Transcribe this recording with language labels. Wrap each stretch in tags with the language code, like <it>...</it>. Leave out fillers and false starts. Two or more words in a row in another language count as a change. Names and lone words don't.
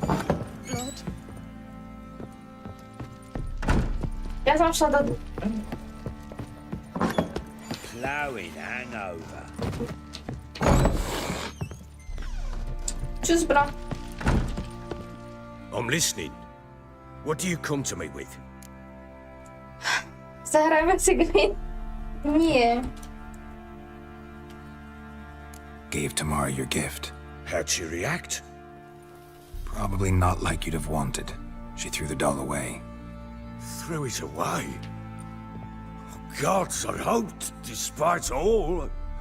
<en>Blood.</en> <sk>Ja som šla do...</sk> <en>ploughing hangover.</en> <sk>Čus, bro.</sk> <en>I'm listening. What do you come to me with?</en> <sk>Zahrajme si green. Nie.</sk> <en>Gave Tamara your gift. How'd she react? Probably not like you'd have wanted. She threw the doll away. Threw it away. Oh, gods, I hoped, despite all.</en>